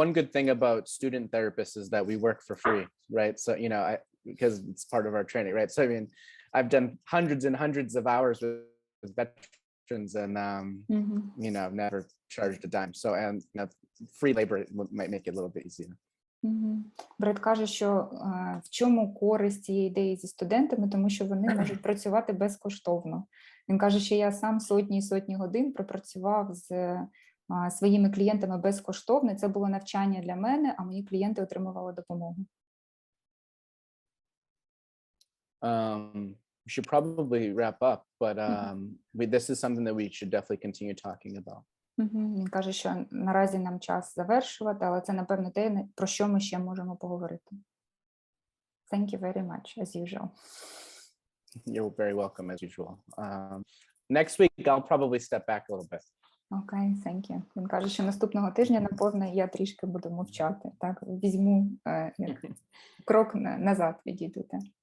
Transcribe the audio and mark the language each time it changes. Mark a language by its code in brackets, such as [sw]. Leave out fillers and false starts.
[en] one good thing about student therapists is that we work for free, right? So, you know, because it's part of our training, right? So, I mean, I've done hundreds and hundreds of hours with veterans and, you know, never charged a dime. So, and you know, free labor might make it a little bit easier. [uk] Бред каже, що в чому користь цієї ідеї зі студентами, тому що вони можуть працювати безкоштовно. Він каже, що я сам сотні і сотні годин пропрацював з своїми клієнтами безкоштовно. Це було навчання для мене, а мої клієнти отримували допомогу. [en] We should probably wrap up, but this is something that we should definitely continue talking about. [uk] Він каже, що наразі нам час завершувати, але це, напевно, те, про що ми ще можемо поговорити. [en] Thank you very much, as usual. You're very welcome, as usual. Next week, I'll probably step back a little bit. Окей, thank you. [uk] Він каже, що наступного тижня, напевно, я трішки буду мовчати. Так, візьму крок назад, відійдете.